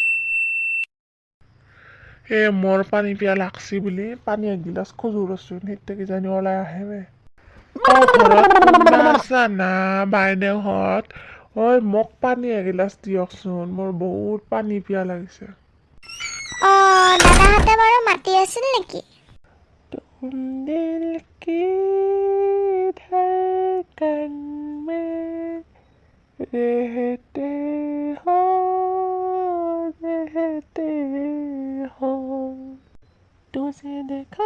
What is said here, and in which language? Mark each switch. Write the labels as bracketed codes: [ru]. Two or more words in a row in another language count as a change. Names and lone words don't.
[as] মোৰ পানী পিয়া লাগছি বুলি পানী এগিলাচ খোজো ৰচোন, সেইটো কিজানি ওলাই আহে। ঘৰত কোনোবা আছা না বাইদেউহঁত? মোক পানী এগিলাচ দিয়কচোন, মোৰ বহুত পানী পিয়া লাগিছে। দাদাহঁতে বাৰু মাতি আছিল নেকি? [hi] तुम दिल की धड़कन में रहते हो रहते हो तुझे देखा